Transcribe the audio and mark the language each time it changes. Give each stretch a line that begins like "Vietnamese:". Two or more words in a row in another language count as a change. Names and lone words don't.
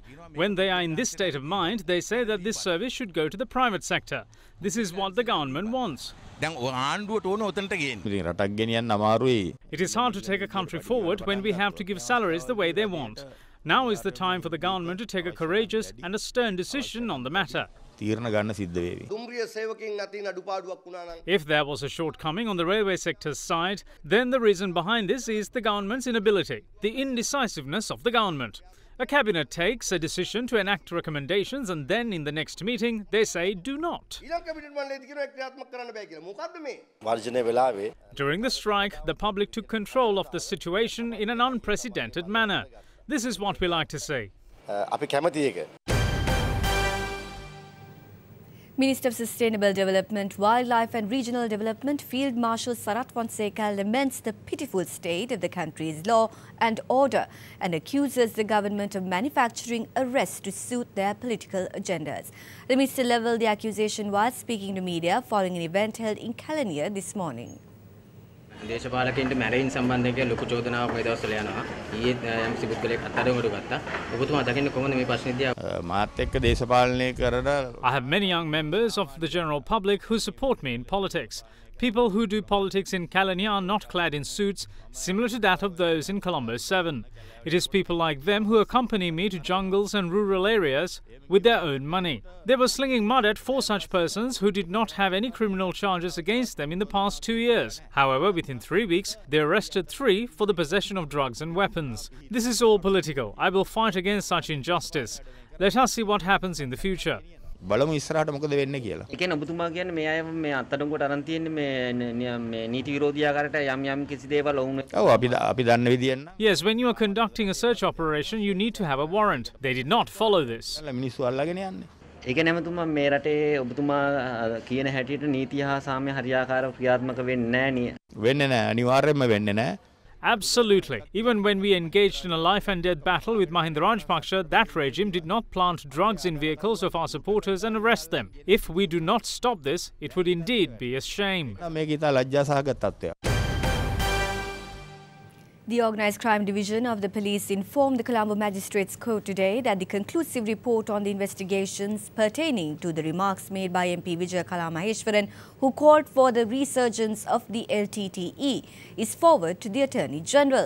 English: When they are in this state of mind, they say that this service should go to the private sector. This is what the government wants. It is hard to take a country forward when we have to give salaries the way they want. Now is the time for the government to take a courageous and a stern decision on the matter.
Sinhala: තීරණ ගන්න සිද්ධ වේවි. දුම්රිය සේවකයන් අතින් අඩුපාඩුවක් වුණා නම්
English: If there was a shortcoming on the railway sector's side, then the reason behind this is the government's inability, the indecisiveness of the government. A cabinet takes a decision to enact recommendations and then in the next meeting they say do not.
Sinhala: ඊළඟ කැබිනට් මණ්ඩලය කියනවා ඒක ක්‍රියාත්මක කරන්න බෑ කියලා. මොකද්ද මේ? වර්ජනය වෙලාවේ
English: During the strike, the public took control of the situation in an unprecedented manner. This is what we like to see.
Sinhala: අපි කැමති එක.
English: Minister of Sustainable Development, Wildlife and Regional Development Field Marshal Sarat Fonseca laments the pitiful state of the country's law and order and accuses the government of manufacturing arrests to suit their political agendas. The minister levelled the accusation while speaking to media following an event held in Lanka this morning.
Sinhala: දේශපාලකයන්ට මැරීම් සම්බන්ධයෙන් කියලා ලොකු චෝදනාවක් මේ දවස්වල යනවා. ඊයේ යම්සි පුද්ගලයෙක් අත්අඩංගුවට ගත්තා. ඔබතුමා දකින්නේ කොහොමද මේ ප්‍රශ්නේ දිහා? මාත් එක්ක දේශපාලනය කරන
English: I have many young members of the general public who support me in politics. People who do politics in Kalania are not clad in suits similar to that of those in Colombo 7. It is people like them who accompany me to jungles and rural areas with their own money. They were slinging mud at 4 such persons who did not have any criminal charges against them in the past 2 years. However, within 3 weeks, they arrested 3 for the possession of drugs and weapons. This is all political. I will fight against such injustice. Let us see what happens in the future.
Sinhala: බලමු ඉස්සරහට මොකද වෙන්නේ කියලා. ඒ කියන්නේ ඔබතුමා කියන්නේ මේ අය මේ අත්අඩංගුවට අරන් තියෙන්නේ මේ නීති විරෝධී ආකාරයට යම් කිසි දේවල් වුණ. ඔව් අපි දන්න විදියෙන්.
English: Yes, when you are conducting a search operation, you need to have a warrant. They did not follow this.
Sinhala: මිනිස්සු අල්ලගෙන යන්නේ. ඒ කියන්නේ ඔබතුමා මේ රටේ ඔබතුමා කියන හැටියට නීතිය හා සාම්‍ය හරියාකාරව ක්‍රියාත්මක වෙන්නේ නැහැ නේ. වෙන්නේ නැහැ. අනිවාර්යයෙන්ම වෙන්නේ නැහැ.
English: Absolutely. Even when we engaged in a life and death battle with Mahinda Rajapaksa, that regime did not plant drugs in vehicles of our supporters and arrest them. If we do not stop this, it would indeed be a shame.
Sinhala: මේක ඉතා ලැජ්ජාසහගත තත්ත්වයක්.
English: The Organised Crime Division of the police informed the Colombo Magistrates Court today that the conclusive report on the investigations pertaining to the remarks made by MP Vijay Kalamaheshwaran, who called for the resurgence of the LTTE, is forwarded to the Attorney General.